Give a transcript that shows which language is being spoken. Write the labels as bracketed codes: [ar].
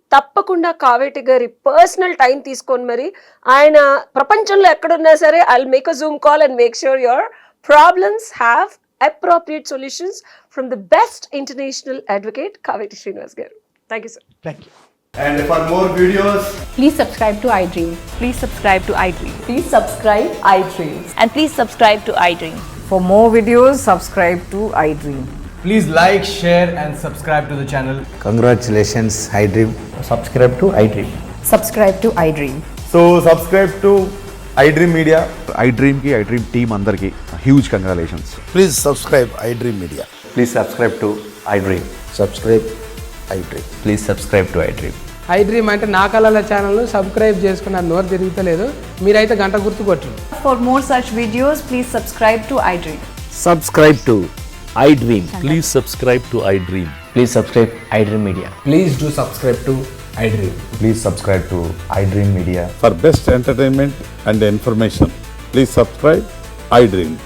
[te] తప్పకుండా కావేటి గారి personal time తీసుకొని మరి ఆయన ప్రపంచంలో ఎక్కడున్నా సరే [en] I will make a zoom call and make sure your problems have appropriate solutions from the best international advocate Kaveti Srinivas garu. Thank you sir. Thank you. And for more videos, Please subscribe to iDream. Please subscribe to iDream. Please subscribe iDream. And please subscribe to iDream. For more videos, subscribe to iDream. Please like, share and subscribe to the channel. Congratulations, iDream. Subscribe to iDream. Subscribe to iDream. so subscribe to iDream Media. iDream team [te] అందరికి [en] Huge congratulations. Please subscribe iDream Media. Please subscribe to iDream. Subscribe iDream. Please subscribe to iDream. [te] iDream అంటే నా కళల ఛానల్ను subscribe చేసుకున్న నోరు తిరుగుతలేదు, మీరైతే గంట గుర్తు కొట్టండి. [en] For more such videos, please subscribe to iDream. Subscribe to iDream. Please subscribe to iDream. Please subscribe iDream Media. Please do subscribe to iDream. Please subscribe to iDream Media. For best entertainment and information, please subscribe iDream.